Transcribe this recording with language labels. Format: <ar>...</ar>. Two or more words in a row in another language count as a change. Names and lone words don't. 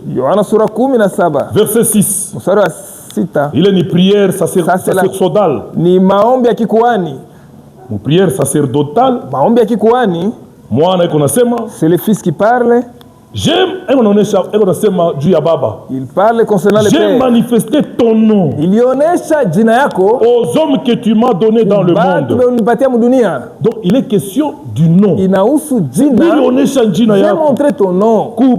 <sw>Yohana sura 17.</sw> <fr>Verset 6. 6. Il est une prière sacerdotale.</fr> <sw>Ni maombi ya kikuhani.</sw> <fr>Une prière sacerdotale.</fr> <sw>Maombi ya kikuhani. Mwana iko nasema.</sw> <fr>C'est le fils qui parle. J'aime, il parle concernant le Père. J'ai manifesté ton nom aux hommes que tu m'as donné dans le monde. Donc il est question du nom. J'ai montré ton nom.</fr>